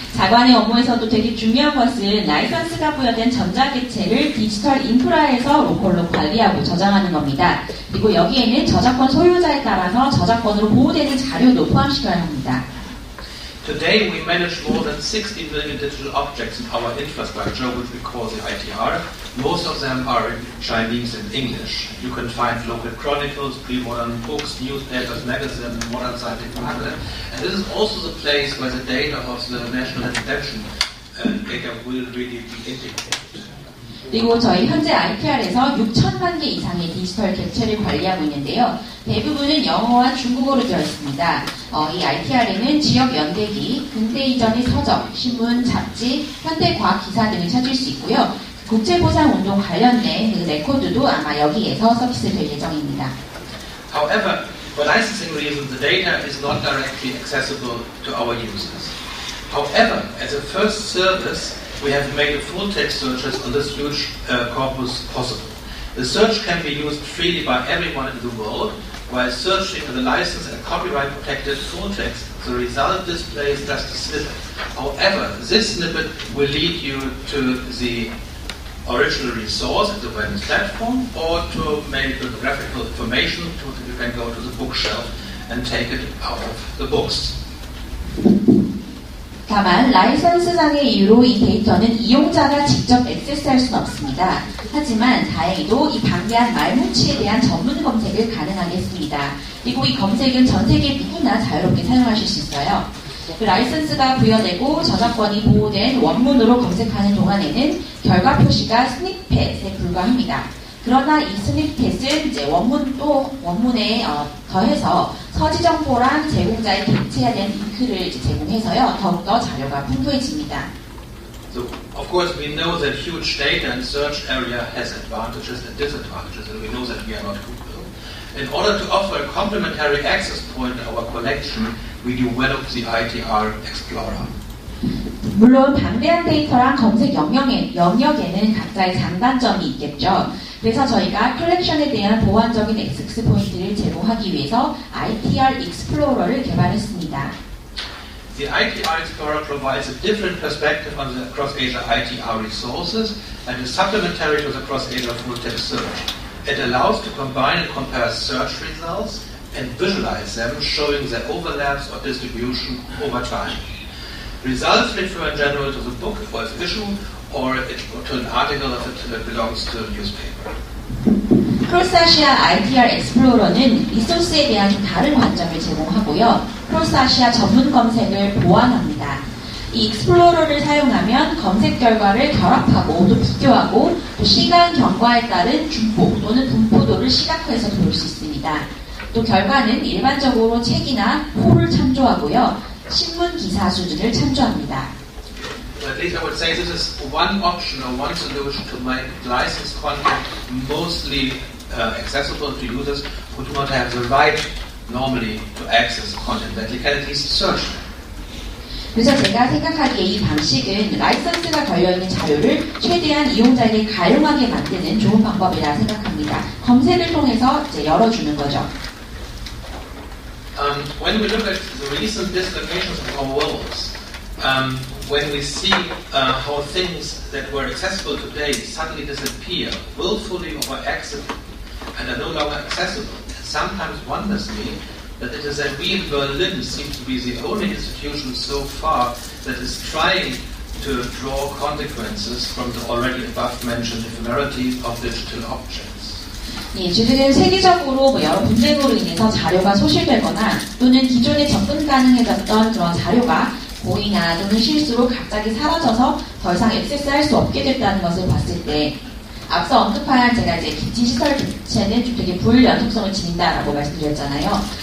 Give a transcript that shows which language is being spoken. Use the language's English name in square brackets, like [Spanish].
[Korean] 자관의 업무에서도 되게 중요한 것은 라이선스가 부여된 전자객체를 디지털 인프라에서 로컬로 관리하고 저장하는 겁니다. 그리고 여기에는 저작권 소유자에 따라서 저작권으로 보호되는 자료도 포함시켜야 합니다. [English] Today we manage more than 60 million digital objects in our infrastructure, which we call the ITR. Most of them are in Chinese and English. You can find local chronicles, pre-modern books, newspapers, magazines, modern scientific magazines. And this is also the place where the data of the national attention data will really be integrated. [Korean] 그리고 저희 현재 ITR에서 6천만 개 이상의 디지털 객체를 관리하고 있는데요. 대부분은 영어와 중국어로 되어 있습니다. 이 ITR에는 지역 연대기, 근대 이전의 서적, 신문, 잡지, 현대 과학 기사 등을 찾을 수 있고요. 국제보상운동 관련된 그 레코드도 아마 여기에서 서비스될 예정입니다. [English] However, for licensing reasons, the data is not directly accessible to our users. However, as a first service, we have made full-text searches on this huge corpus possible. The search can be used freely by everyone in the world, while searching the licensed and copyright-protected full-text. The result displays just a snippet. However, this snippet will lead you to the original resource at the web platform, or to make bibliographical information, you can go to the bookshelf and take it out of the books. [Korean] 다만 라이선스상의 이유로 이 데이터는 이용자가 직접 액세스할 수는 없습니다. 하지만 다행히도 이 방대한 말뭉치에 대한 전문 검색을 가능하게 했습니다. 그리고 이 검색은 전 세계 누구나 자유롭게 사용하실 수 있어요. 그 라이선스가 부여되고 저작권이 보호된 원문으로 검색하는 동안에는 결과 표시가 스니펫에 불과합니다. 그러나 이 스니펫은 이제 원문에 더해서 서지 정보랑 제공자의 객체에 대한 링크를 제공해서요, 더욱더 자료가 풍부해집니다. [English] So, of course, we know that huge data and search area has advantages and disadvantages, and we know that we are not Google. In order to offer a complementary access point in our collection, we developed the ITR Explorer. [Korean] 물론 방대한 데이터랑 검색 영역에는 각자의 장단점이 있겠죠. 그래서 저희가 컬렉션에 대한 보완적인 액세스 포인트를 제공하기 위해서 ITR Explorer를 개발했습니다. [English] The ITR Explorer provides a different perspective on the cross-Asia ITR resources and is supplementary to the cross-Asia full-text search. It allows to combine and compare search results and visualize them, showing their overlaps or distribution over time. Results refer in general to the book or its issue, or to an article that belongs to a newspaper. [Korean] 크로스아시아 ITR Explorer는 리소스에 대한 좀 다른 관점을 제공하고요. 크로스아시아 전문 검색을 보완합니다. 이 Explorer를 사용하면 검색 결과를 결합하고 또 비교하고 또 시간 경과에 따른 중보 또는 분포도를 시각화해서 볼 수 있습니다. 또 결과는 일반적으로 책이나 호를 참조하고요. 신문 기사 수준을 참조합니다. [English] At least I would say this is one option or one solution to make licensed content mostly accessible to users who do not have the right normally to access content, that they can at least search them. [Korean] 그래서 제가 생각하기에 이 방식은 라이선스가 걸려있는 자료를 최대한 이용자에게 가용하게 만드는 좋은 방법이라 생각합니다. 검색을 통해서 이제 열어주는 거죠. [English] When we look at the recent dislocations of our worlds, when we see how things that were accessible today suddenly disappear, willfully or by accident, and are no longer accessible, it sometimes wonders me that it is that we in Berlin seem to be the only institution so far that is trying to draw consequences from the already above-mentioned ephemerity of digital objects. [Korean] 예, 지금 세계적으로 여러 분쟁으로 인해서 자료가 소실되거나 또는 기존에 접근 가능해졌던 그런 자료가 고의나 또는 실수로 갑자기 사라져서 더 이상 액세스할 수 없게 됐다는 것을 봤을 때 앞서 언급한 제가 이제 기지시설 객체는 좀 되게 불연속성을 지닌다라고 말씀드렸잖아요.